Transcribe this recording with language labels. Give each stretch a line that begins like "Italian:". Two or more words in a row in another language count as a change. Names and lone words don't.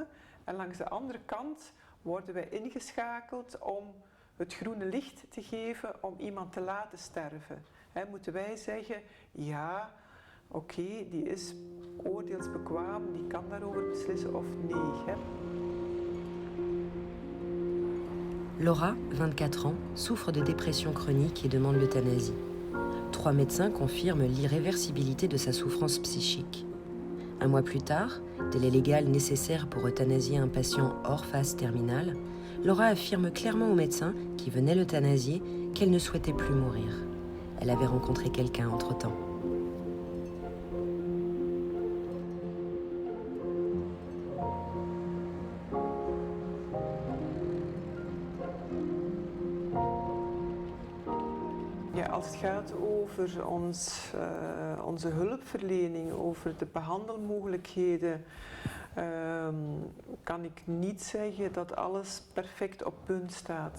Dutch: En langs de andere kant worden wij ingeschakeld om het groene licht te geven om iemand te laten sterven. Hè, moeten wij zeggen, ja, oké, die is oordeelsbekwaam, die kan daarover beslissen of nee. Hè.
French: Laura, 24 ans, souffre de dépression chronique et demande l'euthanasie. 3 médecins confirment l'irréversibilité de sa souffrance psychique. Un mois plus tard, délai légal nécessaire pour euthanasier un patient hors phase terminale, Laura affirme clairement au médecin qui venait l'euthanasier qu'elle ne souhaitait plus mourir. Elle avait rencontré quelqu'un entre-temps.
Dutch: Ja, als het gaat over onze hulpverlening, over de behandelmogelijkheden, kan ik niet zeggen dat alles perfect op punt staat.